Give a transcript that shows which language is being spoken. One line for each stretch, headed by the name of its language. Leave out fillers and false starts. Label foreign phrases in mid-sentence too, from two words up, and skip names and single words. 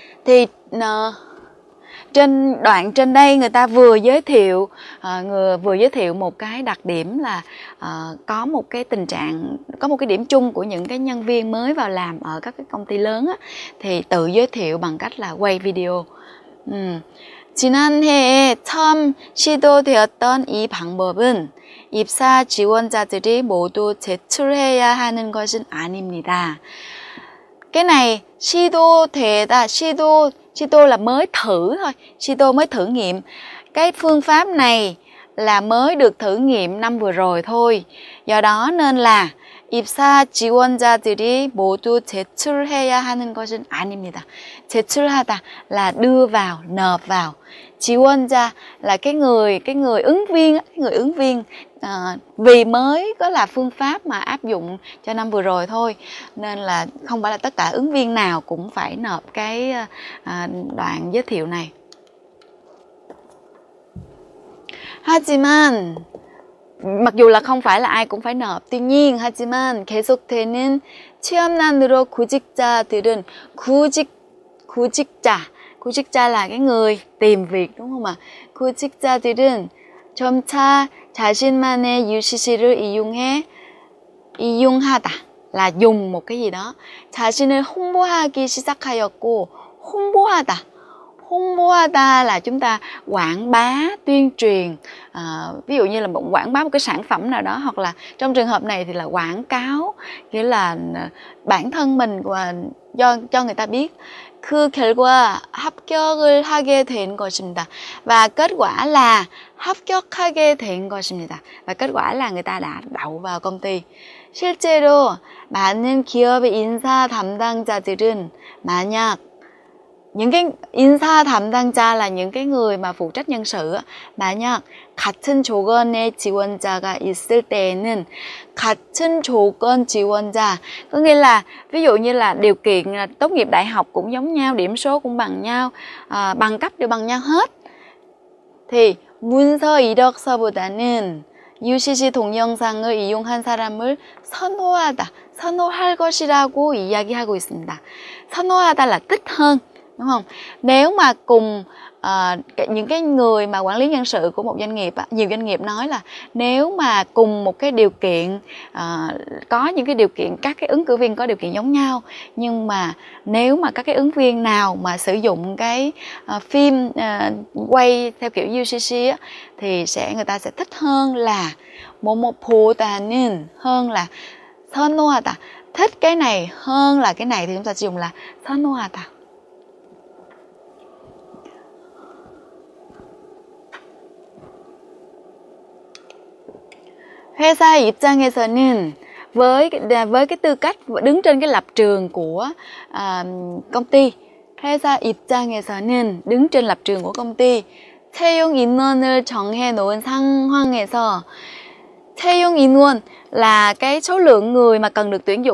Vietnamese: Thì trên đoạn trên đây người ta vừa giới thiệu một cái đặc điểm là có một cái tình trạng, có một cái điểm chung của những cái nhân viên mới vào làm ở các cái công ty lớn á, thì tự giới thiệu bằng cách là quay video.
Korean: 지난해에 처음 시도되었던 이 방법은 입사 지원자들이 모두 제출해야 하는 것은 아닙니다.
Vietnamese: Cái này 시도 là mới thử thôi, 시도 mới thử nghiệm. Cái phương pháp này là mới được thử nghiệm năm vừa rồi thôi. Do đó nên là
Korean: 입사 지원자들이 모두 제출해야 하는 것은 아닙니다.
Vietnamese: 제출하다 là đưa vào, nộp vào. 지원자 là cái người ứng viên, vì mới có là phương pháp mà áp dụng cho năm vừa rồi thôi, nên là không phải là tất cả ứng viên nào cũng phải nộp cái đoạn giới thiệu này. 하지만 mặc dù là không phải là ai cũng phải nộp, tuy nhiên
Korean: 하지만 계속되는 취업난으로 구직자들은 구직자
Vietnamese: là cái người tìm việc, đúng không ạ?
Korean: 구직자들은 점차 자신만의 UCC를 이용하다
Vietnamese: là dùng một cái gì đó.
Korean: 자신을 홍보하기 시작하였고, 홍보하다
Vietnamese: là chúng ta quảng bá, tuyên truyền, ví dụ như là quảng bá một cái sản phẩm nào đó, hoặc là trong trường hợp này thì là quảng cáo, nghĩa là bản thân mình và cho người ta biết.
Korean: 그 결과 합격을 하게 된 것입니다.
Vietnamese: Và kết quả là
Korean: 합격하게 된 것입니다.
Vietnamese: Và kết quả là người ta đã đậu vào công ty.
Korean: 실제로 많은 기업의 인사 담당자들은 만약
Vietnamese: những cái
Korean: 인사 담당자
Vietnamese: là những cái người mà phụ trách nhân sự,
Korean: 만약 같은 조건의 지원자가 있을 때에는 같은 조건 지원자,
Vietnamese: có nghĩa là ví dụ như là điều kiện là tốt nghiệp đại học cũng giống nhau, điểm số cũng bằng nhau, bằng cấp đều bằng nhau hết, thì
Korean: 문서 이력서보다는 UCC 동영상을 이용한 사람을 선호할 것이라고 이야기하고 있습니다.
Vietnamese: 선호하다 là thích hơn, đúng không? Nếu mà cùng những cái người mà quản lý nhân sự của một doanh nghiệp, nhiều doanh nghiệp nói là nếu mà cùng một cái điều kiện, có những cái điều kiện, các cái ứng cử viên có điều kiện giống nhau, nhưng mà nếu mà các cái ứng viên nào mà sử dụng cái phim quay theo kiểu UCC á, thì người ta sẽ thích hơn là 뭐뭐보다는, hơn là 선호하다, thích cái này hơn là cái này thì chúng ta sử dụng là 선호하다.
Korean: 회사의 입장에서는
Vietnamese: với cái tư cách đứng trên cái lập trường của công ty,
Korean: 회사 입장에서는
Vietnamese: đứng trên lập trường của công ty,
Korean: 채용 인원을 정해 놓은 상황에서, 채용 인원
Vietnamese: là cái số lượng người mà cần được tuyển dụng.